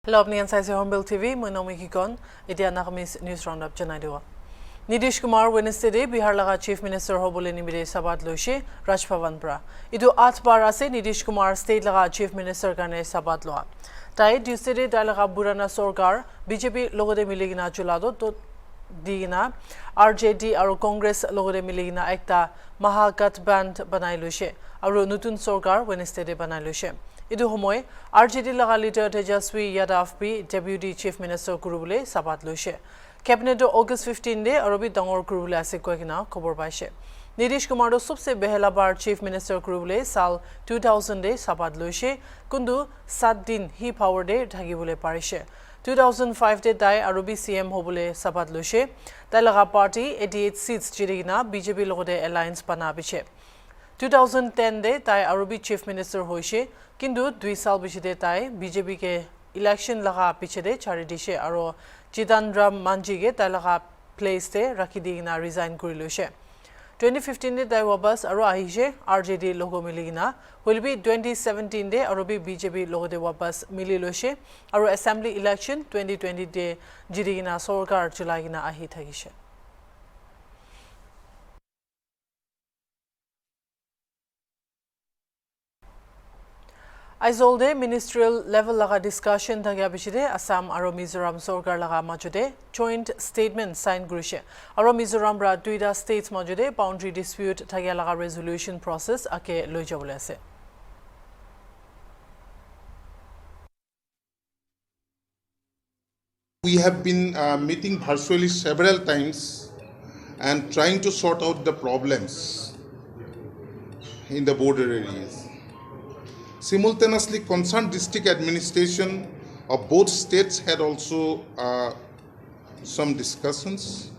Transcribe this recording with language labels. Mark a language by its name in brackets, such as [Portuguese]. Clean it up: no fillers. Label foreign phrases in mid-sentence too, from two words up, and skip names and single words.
[Naga Pidgin] Hello, apni ansaise HornbillTV. [English] My name is Kikon. [Naga Pidgin] Iti anakamis news roundup janai diwa. Nitish Kumar Wednesday day Bihar laga [English] Chief Minister [Naga Pidgin] hobole nimide sabat loise Raj Bhavan pra. Idu 8 bar ase Nitish Kumar State laga [English] Chief Minister [Naga Pidgin] karne sabat loa. Tai Tuesday day tai laga Burana Sorkar BJP logode miligina chulado to digina RJD aru Congress logode miligina ekta Mahagathband banai loise. Aru nutun Sorkar Wednesday day banai loise. Idu homoy RJD laga leader Tejaswi Yadav P [English] Deputy Chief Minister [Naga Pidgin] kurubule sabat loise. Cabinet August 15 day arobi dangor kurubule ase koikina khobor paise. Nitish Kumar do [Hindi] सबसे पहला बार [English] Chief Minister [Naga Pidgin] kurubule साल 2000 day sabat loise kundu 7 [Hindi] दिन ही [Naga Pidgin] power day dhagibule parise. 2005 day tai arobi CM hobule sabat loise. Tai laga party 88 seats jirigina BJP logode alliance bana biche. 2010 de tai arobi [English] Chief Minister [Naga Pidgin] hoise kindu 2 saal bichide tai BJP ke election laga pichede chari dishe aro Chidandram Manji ge tai laga place te rakhi digina resign kuri loise. 2015 de tai wabas aro ahishe RJD logo miligina will be 2017 de arobi BJP logo de wabas mili loise aro [English] assembly election [Naga Pidgin] 2020 de jirigina sorkar chulagina ahi thagishe. Aizolde [English] ministerial level [Naga Pidgin] laga discussion thagya bichide Assam aro Mizoram Sorkar laga majude [English] joint statement [Naga Pidgin] sign gurishe aro Mizoram ra duida states majude [English] boundary dispute [Naga Pidgin] thagya laga [English] resolution process [Naga Pidgin] ake loi jabole ase. [English] We have been meeting virtually several times and trying to sort out the problems in the border areas. Simultaneously, concerned district administration of both states had also some discussions.